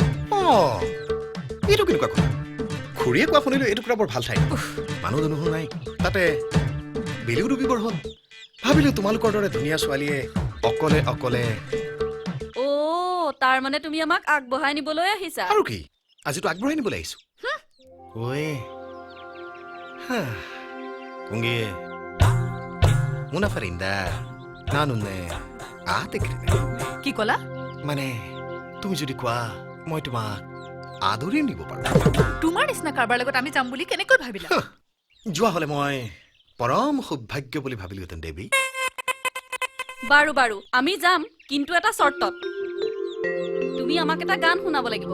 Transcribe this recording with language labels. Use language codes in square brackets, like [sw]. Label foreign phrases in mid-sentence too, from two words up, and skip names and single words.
[as] এইটো কেনেকুৱা কথা? খুৰীয়ে কোৱা শুনিলো এইটো কৰা বৰ ভাল ঠাই। মানুহ দুনুহ নাই তাতে বেলিও ডুবিবৰ হ'ল। ভাবিলো তোমালোকৰ দৰে ধুনীয়া ছোৱালীয়ে অকলে অকলে। অ তাৰ মানে তুমি আমাক আগবঢ়াই নিবলৈ আহিছা? আৰু কি আজিতো আগবঢ়াই নিবলৈ আহিছো। ঐ Unge una farinda nanune ate krine কি ক'লা? মানে তুমি যদি কোৱা মই তোমাক আদৰি নিব পাৰো তোমাৰ নিচিনা কাৰোবাৰ লগত আমি যাম বুলি কেনেকৈ ভাবিলা যোৱা হলে মই পৰম সৌভাগ্য বুলি ভাবিলোহেঁতেন দেৱী বাৰু বাৰু আমি যাম কিন্তু এটা চৰ্তত তুমি আমাক এটা গান শুনাব লাগিব